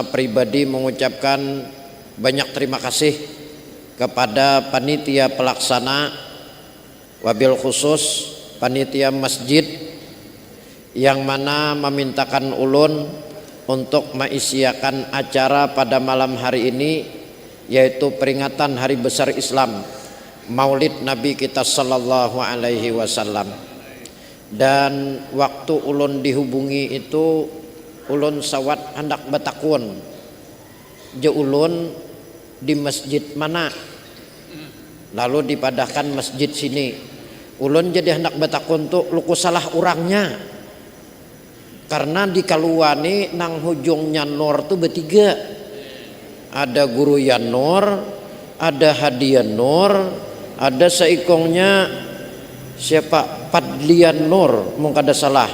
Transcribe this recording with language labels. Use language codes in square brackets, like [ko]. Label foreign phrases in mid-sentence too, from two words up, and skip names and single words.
[id] pribadi mengucapkan banyak terima kasih kepada panitia pelaksana, wabil khusus panitia masjid, yang mana memintakan ulun untuk mengisiakan acara pada malam hari ini, yaitu peringatan hari besar Islam, Maulid Nabi kita [ar] صلى الله عليه وسلم. [bjn] Dan waktu ulun dihubungi itu, ulun sawat hendak batakun, je ulun di masjid mana, lalu dipadahkan masjid sini. Ulun jadi hendak batakun tuh luku salah orangnya, karena di kaluani nang hujung Yanor tuh bertiga, ada guru Yanor, ada hadiah Nur, ada seikongnya siapa Padlian Nur, mungkin ada salah.